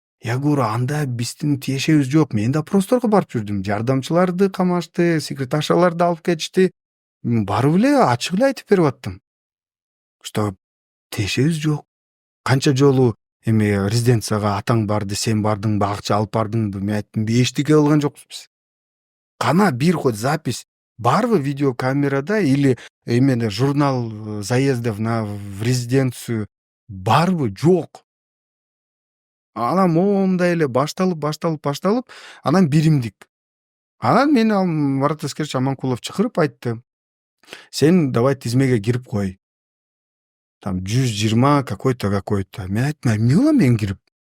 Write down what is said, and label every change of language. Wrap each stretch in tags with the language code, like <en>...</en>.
<ru>Я говорю,</ru> <ky>анда биздин тиешебиз жок. Мен да просторго барып жүрдүм. Жардамчыларды камашты, секретаршаларды алып кетишти. Барып эле ачык эле айтып берип аттым. Что тиешебиз жок. Канча жолу резиденцияга атаң барды, сен бардыңбы, акча алып бардыңбы? Мен айттым, эчтеке кылган жокпуз биз. Кана бир</ky> <ru>хоть запись</ru> <ky>барбы видеокамерада</ky> <ru>или журнал заездов в резиденцию</ru> <ky>барбы? Жок. Анан моундай эле башталып, анан биримдик. Анан мени Марат Аскерович Аманкулов чакырып айтты. Сен давай тизмеге кирип кой.</ky> <ru>Там 120 какой-то.</ru> <ky>Мен айттым, эмне кылам мен кирип?</ky>